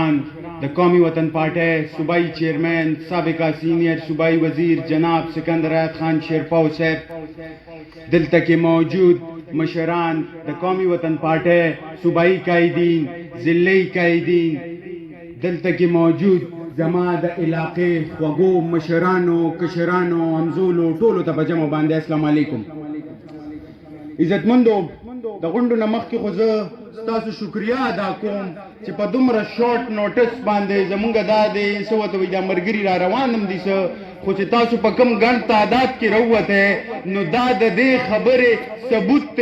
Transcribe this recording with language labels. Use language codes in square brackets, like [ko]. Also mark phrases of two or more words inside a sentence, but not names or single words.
[ps] مشران د قومي وطن پارټۍ [ur] صوبائی چیئرمین سابقہ سینئر صوبائی وزیر [ps] جناب سکندر آیت خان شیرپاو صاحب، دلته کې موجود مشران د قومي وطن پارټۍ [ur] صوبائی قائدین، ضلعی قائدین، [ps] دلته کې موجود زما د علاقې خوږو مشرانو، کشرانو، همزولو، ټولو ته په جمع باندې [ar] السلام علیکم. [ps] عزتمندو، د غونډو نه مخکې خو زه ستاسو شکریه ادا کوم چې په دومره [en] short notice [ps] باندې زمونږ دا د څه ورته وایي دا ملګري را روان هم دي څه، خو چې تاسو په کم ګڼ تعداد کې راووتی نو دا د دې خبرې ثبوت دی.